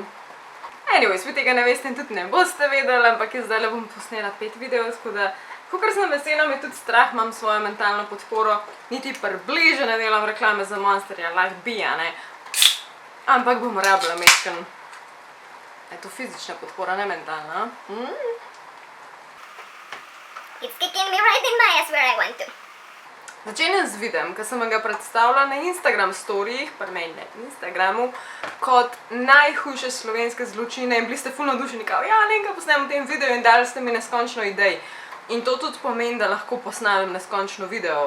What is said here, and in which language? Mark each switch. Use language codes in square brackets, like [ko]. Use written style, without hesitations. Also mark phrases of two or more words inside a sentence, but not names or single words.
[sl] Anyways, vi tega ne veste in tudi ne boste vedeli, ampak jaz zdaj bom posnela 5 videov, tako da kakor sem vesela, me tudi strah, imam svojo mentalno podporo, niti približno ne delam reklame za Monsterja, like bi, a ne. Ampak bom rabila mečken. Je to fizična podpora, ne mentalna. [en] It's kicking me right in my ass where I want to. [sl] Začenjam z videom, ki sem ga predstavila na Instagram storijih, pri meni na Instagramu, kot najhujše slovenske zločine in bili ste ful navdušeni, kao, ja, nekaj posnem v tem videu in dali ste mi neskončno idej. In to tudi pomeni, da lahko posnamem neskončno video.